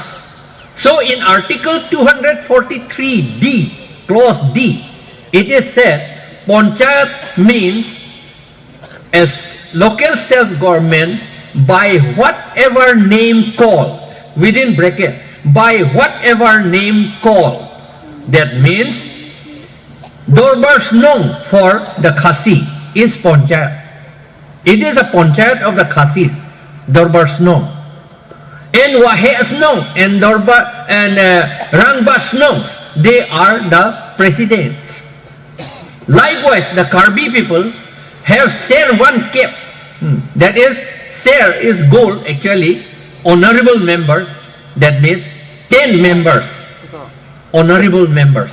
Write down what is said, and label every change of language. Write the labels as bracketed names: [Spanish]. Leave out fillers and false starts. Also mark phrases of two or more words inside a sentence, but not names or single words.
[English] So in Article 243D, Clause D, it is said, Panchayat means as local self-government by whatever name called, within bracket, by whatever name called. That means Dorbar Snong for the Khasi is Panchayat. It is a Panchayat of the Khasis, Dorbar Snong. And Wahe Snong and Dorbar and Rangba Snong, they are the presidents. Likewise, the Karbi people have Ser one cap. That is, Ser is gold actually, honorable members, that means 10 members, honorable members.